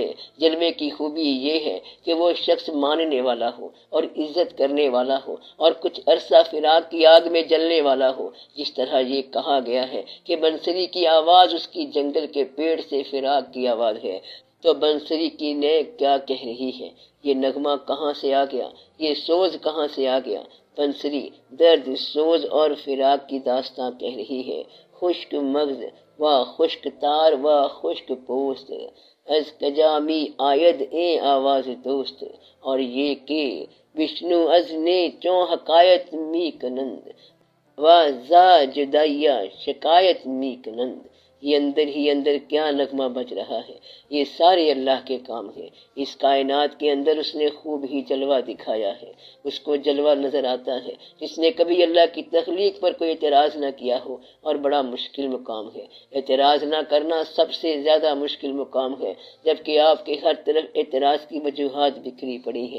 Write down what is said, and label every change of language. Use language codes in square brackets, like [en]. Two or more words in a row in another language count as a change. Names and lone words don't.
[ur] جلوے کی خوبی یہ ہے کہ وہ شخص ماننے والا ہو اور عزت کرنے والا ہو اور کچھ عرصہ فراق کی آگ میں جلنے والا ہو، جس طرح یہ کہا گیا ہے کہ بنسری کی آواز اس کی جنگل کے پیڑ سے فراق کی آواز ہے، تو بنسری کی نے کیا کہہ رہی ہے؟ یہ نغمہ کہاں سے آ گیا؟ یہ سوز کہاں سے آ گیا؟ بنسری درد، سوز اور فراق کی داستاں کہہ رہی ہے۔ [fa] خشک مغز و خشک تار و خشک پوست، از کجامی آید اے آواز دوست، [ur] اور یہ کہ [fa] وشنو از نے چون حکایت می کنند و زا جدائیا شکایت می کنند۔ [ur] یہ اندر ہی اندر کیا نغمہ بج رہا ہے؟ یہ سارے اللہ کے کام ہے۔ اس کائنات کے اندر اس نے خوب ہی جلوہ دکھایا ہے۔ اس کو جلوہ نظر آتا ہے جس نے کبھی اللہ کی تخلیق پر کوئی اعتراض نہ کیا ہو، اور بڑا مشکل مقام ہے۔ اعتراض نہ کرنا سب سے زیادہ مشکل مقام ہے، جبکہ آپ کے ہر طرف اعتراض کی وجوہات بکھری پڑی ہیں۔